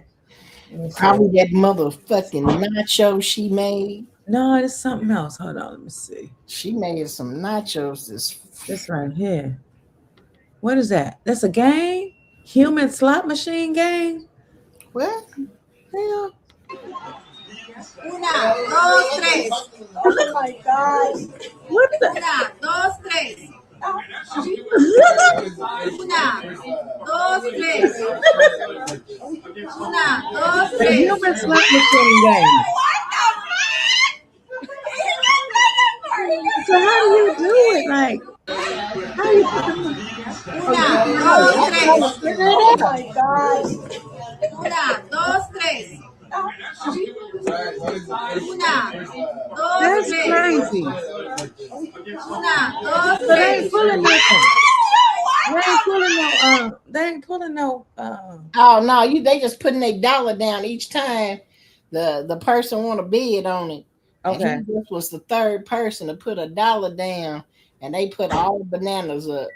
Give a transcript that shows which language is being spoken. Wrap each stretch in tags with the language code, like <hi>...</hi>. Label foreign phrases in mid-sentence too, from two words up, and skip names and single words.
<en>Probably that motherfucking nacho she made. No, it's something else. Hold on, let me see. She made some nachos. This right here. What is that? That's a game? Human slot machine game? What? Hell.</en> <es>Una, dos, tres.</es> <en>Oh my God. What the?</en> <es>Una, dos, tres. Una, dos, tres. Una, dos,</es> <en>The</en> <es>tres.</es> <en>human slot machine game. So how do you do it? Like, how you</en> <es>Una, dos, tres.</es> <en>Oh my God.</en> <es>Una, dos, tres. Una, dos,</es> <en>That's</en> <es>tres.</es> <en>crazy.</en> <es>Una, dos,</es> <en>So they</en> <es>tres.</es> <en>ain't pulling nothing. They ain't pulling no Oh no, they just putting their dollar down each time the person want to bid on it. Okay. And he just was the third person to put a dollar down, and they put all the bananas up.</en>